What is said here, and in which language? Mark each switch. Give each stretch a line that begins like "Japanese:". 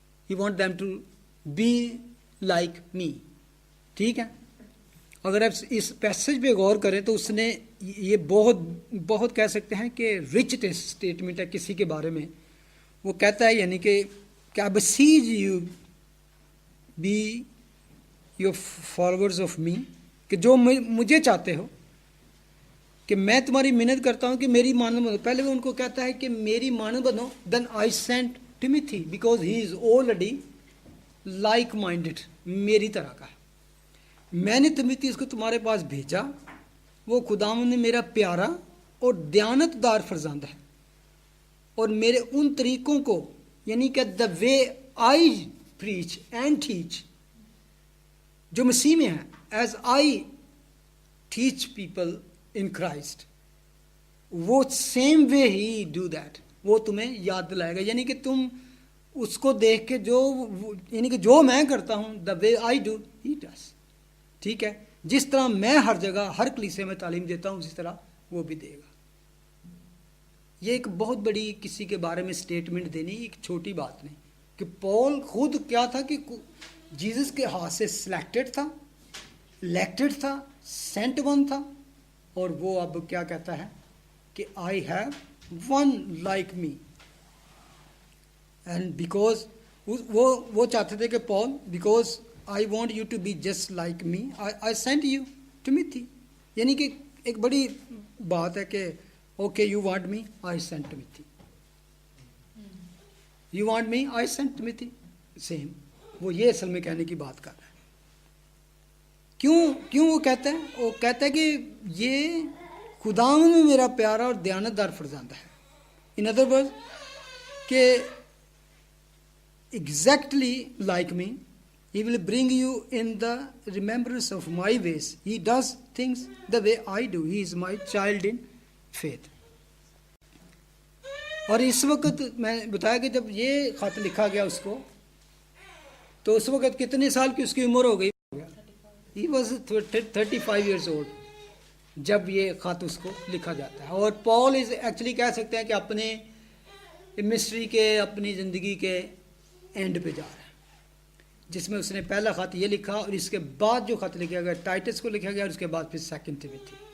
English: He want them to be like me.
Urdu: ٹھیک ہے، اگر آپ اس پیسج پہ غور کریں تو اس نے یہ بہت کہہ سکتے ہیں کہ رچ اسٹیٹمنٹ ہے کسی کے بارے میں. وہ کہتا ہے یعنی کہ
English: I beseech you be your followers of me،
Urdu: کہ جو مجھے چاہتے ہو کہ میں تمہاری محنت کرتا ہوں کہ میری مانند بنو. پہلے وہ ان کو کہتا ہے کہ میری مانند بنو.
English: then I sent Timothy because he is already like minded،
Urdu: میری طرح کا ہے. میں نے تمیتی اس کو تمہارے پاس بھیجا، وہ خداوند نے میرا پیارا اور دیانت دار فرزند ہے، اور میرے ان طریقوں کو یعنی کہ
English: the way I preach and teach
Urdu: جو مسیح میں ہے،
English: as I teach people in Christ,
Urdu: وہ
English: same way ہی do that,
Urdu: وہ تمہیں یاد دلائے گا. یعنی کہ تم اس کو دیکھ کے یعنی کہ جو میں کرتا ہوں،
English: The way I do he does.
Urdu: ٹھیک ہے، جس طرح میں ہر جگہ ہر کلیسے میں تعلیم دیتا ہوں اسی طرح وہ بھی دے گا. یہ ایک بہت بڑی کسی کے بارے میں سٹیٹمنٹ دینی ایک چھوٹی بات نہیں، کہ پال خود کیا تھا کہ جیزس کے ہاتھ سے سلیکٹڈ تھا، الیکٹڈ تھا، سینٹ ون تھا، اور وہ اب کیا کہتا ہے کہ
English: I have one like me. And because
Urdu: وہ چاہتے تھے کہ پال
English: Because I want you to be just like me, I sent you Timothy.
Urdu: یعنی کہ ایک بڑی بات ہے کہ
English: okay you want me, I sent Timothy. You want me, I sent Timothy. Same.
Urdu: وہ یہ اصل میں کہنے کی بات کر رہا ہے. کیوں وہ کہتا ہے؟ وہ کہتا ہے کہ یہ خداوند میں میرا پیارا اور دیانت دار فرزند ہے.
English: In other words کہ exactly like me, he will bring you in the remembrance of my ways. He does things the way I do. He is my child in faith.
Urdu: اور اس وقت میں بتایا کہ جب یہ خط لکھا گیا اس کو تو اس وقت کتنے سال کی اس کی عمر ہو گئی؟
English: He was 35 years old
Urdu: جب یہ خط اس کو لکھا جاتا ہے. اور پال ایکچولی کہہ سکتے ہیں کہ اپنے مسٹری کے اپنی زندگی کے اینڈ پہ جا رہا ہے، جس میں اس نے پہلا خط یہ لکھا اور اس کے بعد جو خط لکھا گیا ٹائٹس کو لکھا گیا اور اس کے بعد پھر سیکنڈ ٹیموتھی.